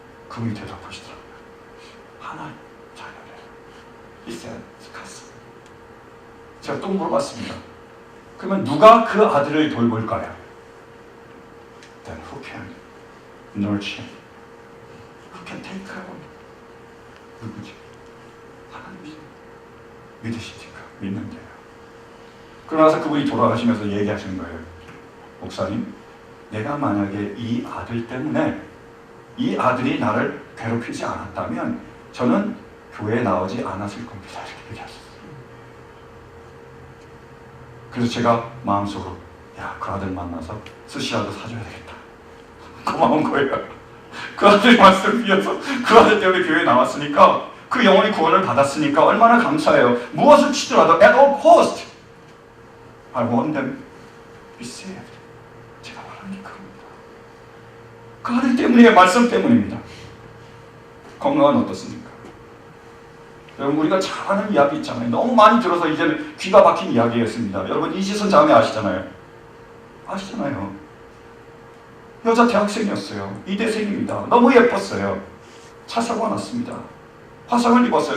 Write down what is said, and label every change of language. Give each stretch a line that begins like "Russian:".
Korean: 그분이 대답하시더라고요. 하나님 자녀래요.
English: He said, God's.
Korean: 제가 또 물어봤습니다. 그러면 누가 그 아들을 돌볼까요?
English: Then who can nurture him? Who can take care of him?
Korean: 누구지? 하나님이 믿으십니까? 믿는데요. 그러나서 그분이 돌아가시면서 얘기하시는 거예요. 목사님, 내가 만약에 이 아들 때문에 이 아들이 나를 괴롭히지 않았다면 저는 교회에 나오지 않았을 겁니다. 이렇게 얘기하셨어요. 그래서 제가 마음속으로, 야, 그 아들 만나서 스시라도 사줘야 되겠다. 고마운 거예요. 그 아들 말씀을 위해서 그 아들 때문에 교회에 나왔으니까, 그 영혼이 구원을 받았으니까 얼마나 감사해요. 무엇을 치더라도
English: at all cost I want them to be saved.
Korean: 제가 말하는 게 그겁니다. 그 아들 때문이에요. 말씀 때문입니다. 건강은 어떻습니까? 여러분, 우리가 잘 아는 이야기 있잖아요. 너무 많이 들어서 이제는 귀가 박힌 이야기였습니다. 여러분, 이지선 자매 아시잖아요. 아시잖아요. 여자 대학생이었어요. 이대생입니다. 너무 예뻤어요. 차 사고가 났습니다. 화상을 입었어요.